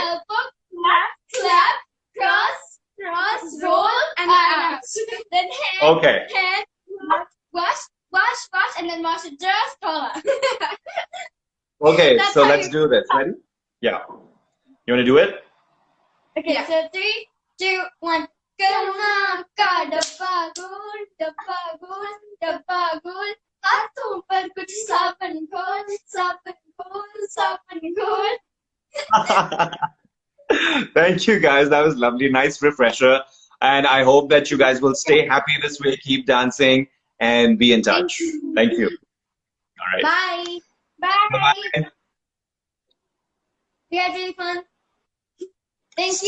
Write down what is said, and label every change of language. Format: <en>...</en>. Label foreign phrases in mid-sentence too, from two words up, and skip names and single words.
<en>elbow, clap, clap, cross, cross, roll, and out. Then hand, Okay. hand, wash, wash, wash, and then wash it just taller. Okay, That's so how let's you- do this. Ready? Yeah. You want to do it? Okay, Yeah. so 3, 2, 1.</en> <hi>करुणा का डब्बा गुल, डब्बा गुल. हाथों पर कुछ साबन घोल, साबन घोल, साबन घोल.</hi> <en>Thank you, guys. That was lovely. Nice refresher. And I hope that you guys will stay happy this way, keep dancing, and be in touch. Thank you. All right. Bye. Bye. Bye-bye. We had really fun. Thank you.</en>